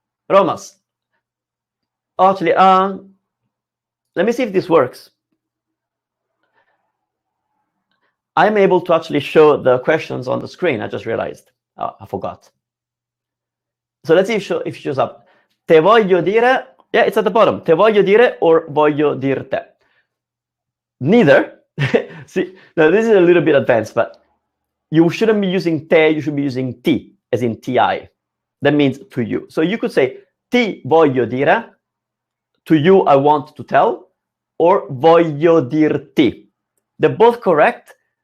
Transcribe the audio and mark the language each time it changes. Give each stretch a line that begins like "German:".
English: Romas. Actually, let me see if this works. I'm able to actually show the questions on the screen. I just realized. Oh, I forgot. So let's see if it shows up.
Italian: Te voglio dire.
English: Yeah, it's at the bottom.
Italian: Te voglio dire
English: or
Italian: voglio dirte.
English: Neither. See, now this is a little bit advanced, but you shouldn't be using te. You should be using ti, as in ti. That means to you. So you could say
Italian: ti voglio dire.
English: To you, I want to tell, or
Italian: voglio dirti.
English: They're both correct.